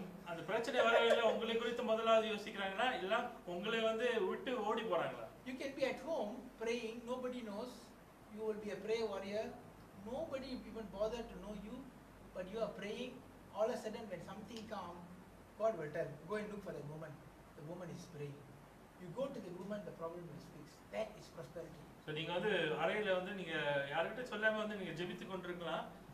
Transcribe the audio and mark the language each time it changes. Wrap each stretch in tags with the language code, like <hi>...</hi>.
<ta>அந்த பிரச்சனை வர வேளையில உங்களை குறித்து முதலாவது யோசிக்கிறாங்களா இல்ல உங்களை வந்து விட்டு ஓடி போறாங்களா?</ta> <en>You can be at home praying, nobody knows. You will be a prayer warrior. Nobody even bother to know you, but you are praying. All of a sudden, when something comes, God will tell, go and look for the woman. The woman is praying. You go to the woman, the problem is fixed. That is prosperity.</en> <ta>So நீங்க வந்து அறையில வந்து நீங்க யார்கிட்ட சொல்லாம வந்து நீங்க ஜெபித்து கொண்டிருக்கலாம்.</ta>